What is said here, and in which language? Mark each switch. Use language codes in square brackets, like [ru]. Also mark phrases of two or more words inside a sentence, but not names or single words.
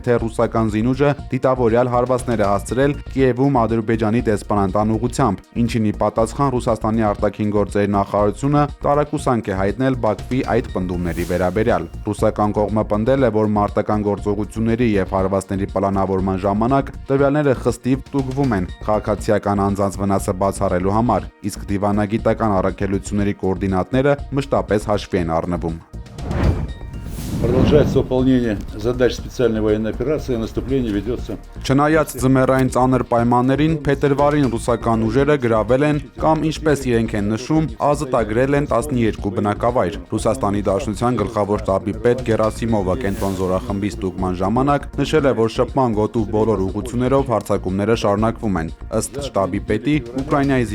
[hy] թե ռուսական զինուժը դիտավորյալ հարվածներ է հասցրել Կիևում Ադրբեջանի դեսպանատան ուղղությամբ, ինչին ի պատասխան Ռուսաստանի արտաքին գործերի նախարարությունը տարակուսանք է հայտնել Բաքվի այդ պնդումների վերաբերյալ։ Ռուսական կողմը պնդել է, որ մարտական գործողությունների եւ հարվածների պլանավորման ժամանակ տվյալները խստիվ տուգվում են քաղաքացիական անձանց վնասը բացառելու համար, իսկ դիվանագիտական առաքելությունների կոորդինատները մշտապես հաշվի են առնվում։ [ru] Продолжается выполнение задач специальной военной операции, наступление ведется. [hy] Չնայած ձմեռային ծանր պայմաններին, փետրվարին ռուսական ուժերը գրավել են կամ ինչպես իրենք են նշում, ազատագրել են 12 բնակավայր։ Ռուսաստանի Դաշնության գլխավոր շտաբի պետ Գերասիմովը կենտրոն զորախմբի ստուգման ժամանակ նշել է, որ շփման գոտու բոլոր ուղղություններով հարձակումները շարունակվում են։ Ըստ շտաբի պետի, Ուկրաինայի